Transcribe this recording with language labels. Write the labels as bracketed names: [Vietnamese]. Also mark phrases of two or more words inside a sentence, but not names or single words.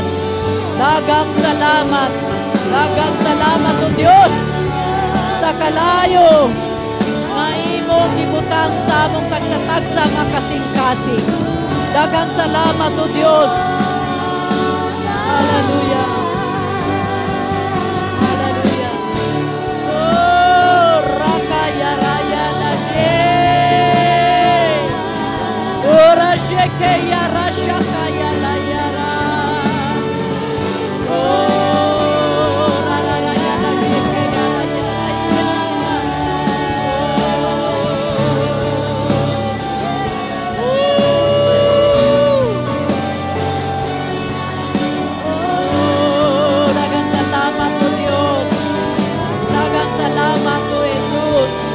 [Cebuano] Daghang salamat o Dios sa kalayo nga imong gibutang sa among tagsa-tagsa nga kasing-kasing. Daghang salamat o Dios. Hallelujah. Hallelujah. Oh, rakaya raya lashe. Oh, rasheke ya rashaka ya la yara. Oh, rara ya rasheke ya raya. Salamat o Jesus.